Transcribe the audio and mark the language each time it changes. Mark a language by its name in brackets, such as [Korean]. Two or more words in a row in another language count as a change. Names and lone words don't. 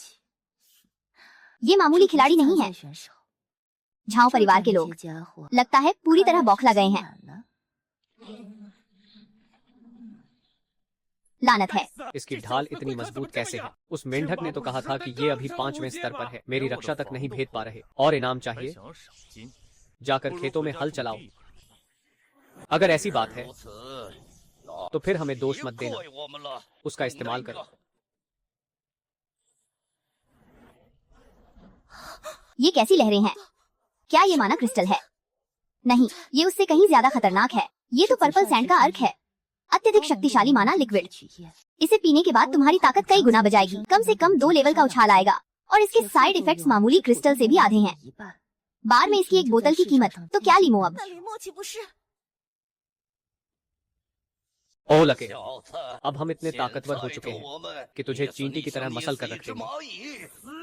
[Hindi] ये मामूली खिलाड़ी नहीं है। झाओ परिवार के लोग लगता है पूरी तरह बौखला गए हैं। लानत है। इसकी ढाल इतनी मजबूत कैसे है? उस मेंढक ने तो कहा था कि ये अभी 5वें स्तर पर है। मेरी रक्षा तक नहीं भेद पा रहे। और इनाम [Chinese] 还 [Hindi] चाहिए? [Chinese] 想要赏金？ [Hindi] जाकर खेतों में हल चलाओ। अगर ऐसी बात है तो फिर हमें दोष मत देना। [Chinese] 怪我们了。 [Hindi] उसका इस्तेमाल करो। ये कैसी लहरें हैं? क्या ये माना क्रिस्टल है? नहीं, ये उससे कहीं ज्यादा खतरनाक है। ये तो [English] purple sand [Hindi] का अर्क है। अत्यधिक शक्तिशाली [English] mana liquid. [Hindi] इसे पीने के बाद तुम्हारी ताकत कई गुना बजाएगी। कम से कम 2 लेवल का उछाल आएगा। और इसके [English] side effects [Hindi] मामूली क्रिस्टल से भी आधे हैं। बार में इसकी 1 बोतल की कीमत। तो क्या लीमो अब? [Chinese] 那李默岂不是？ [Hindi] ओ लके, [Chinese] 小子， [Hindi] अब हम इतने ताकतवर हो [Chinese] 现 [Hindi] चुके [Chinese] 在 [Hindi] हैं [Chinese] 我们 [Hindi] कि तुझे [Chinese] 也是 [Hindi] चींटी की तरह [Chinese] 你 [Hindi] मसल [Chinese] 想 [Hindi] कर [Chinese] 捏 [Hindi] रख [Chinese] 死一只 [Hindi] देंगे। [Chinese] 蚂蚁。